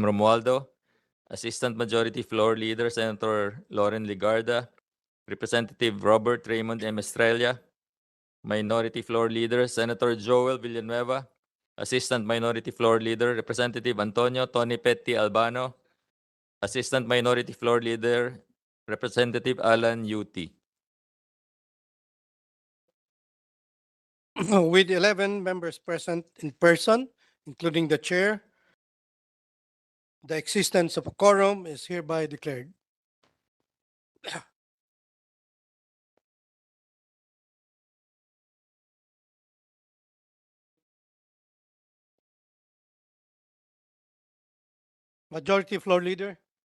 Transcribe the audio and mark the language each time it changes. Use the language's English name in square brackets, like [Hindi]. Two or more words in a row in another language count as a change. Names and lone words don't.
[English] Romualdo, Assistant Majority Floor Leader Senator Lauren Ligarda, Representative Robert Raymond M. Estrella, Minority Floor Leader Senator Joel Villanueva, Assistant Minority Floor Leader Representative Antonio Tony Petti Albano, Assistant Minority Floor Leader Representative Alan Yuti. With 11 members present in person, including the chair, the existence of a quorum is hereby declared. Majority Floor Leader.